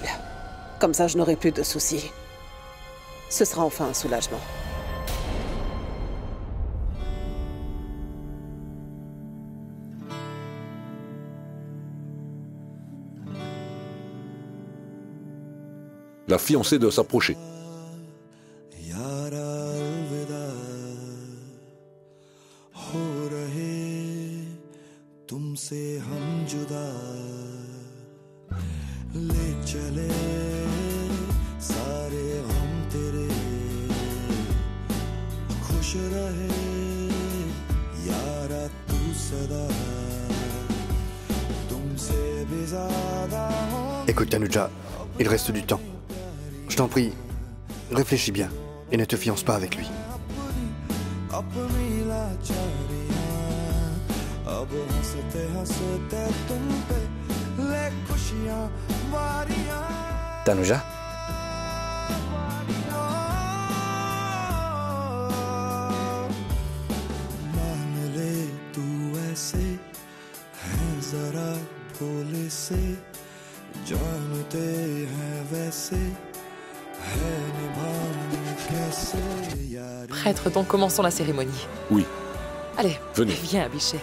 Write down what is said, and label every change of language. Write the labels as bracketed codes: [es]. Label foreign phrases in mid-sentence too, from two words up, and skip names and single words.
[fr] Comme ça, je n'aurai plus de soucis. Ce sera enfin un soulagement. La fiancée doit s'approcher. [hi] यारा अलविदा हो रहे तुमसे हम जुदा ले चले सारे हम तेरे खुश रहे यारा तू सदा तुमसे भी ज्यादा [fr] Écoute, Tanuja, il reste du temps. Je t'en prie, réfléchis bien et ne te fiance pas avec lui. [hi] अपनी लाचारियां अब हंसते हंसते तुम पे ले खुशियां वारियां [fr] Tanuja? [hi] मान ले तू ऐसे है जरा भोले से जानते हैं वैसे है निभाना कैसे यार [fr] Prêtre, donc commençons la cérémonie. Oui, Allez, Venez. viens, Abhishek.